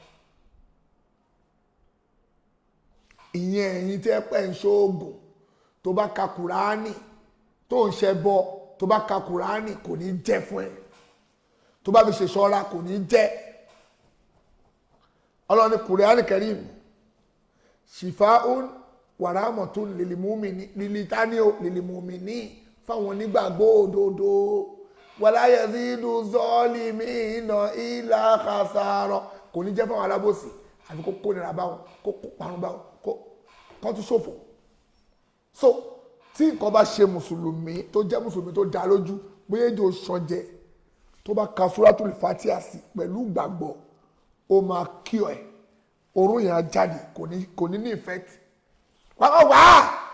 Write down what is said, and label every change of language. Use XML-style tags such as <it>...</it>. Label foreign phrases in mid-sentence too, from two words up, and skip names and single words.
<yo>ìyẹn ẹ̀yin tẹ́ pẹ́ ń ṣoògùn tó bá ka Kùránì tó ń ṣẹbọ tó bá ka Kùránì kò ní jẹ́ fún ẹ tó bá fi ṣe ṣọ́ra kò ní jẹ́</yo> <ar>ọlọ́run Kùránì Karim شفاء ورحمة للمؤمنين للمؤمنين</ar> <yo>fáwọn onígbàgbọ́ òdodo</yo> <ar>ولا يزيد الظالمين إلا</ar> <yo>khasara kò ní jẹ́ fáwọn alábòsí àfi kó nira bá wọn kó parun bá wọn kó tún ṣòfò so tí nǹkan bá ṣe mùsùlùmí tó jẹ́ mùsùlùmí tó dá lójú bóyá èjò ṣọjẹ tó bá ka Suratul Fatiha sí pẹ̀lú ìgbàgbọ́ ó máa kí ẹ̀ orun yẹn á jáde kò ní effect wá</yo>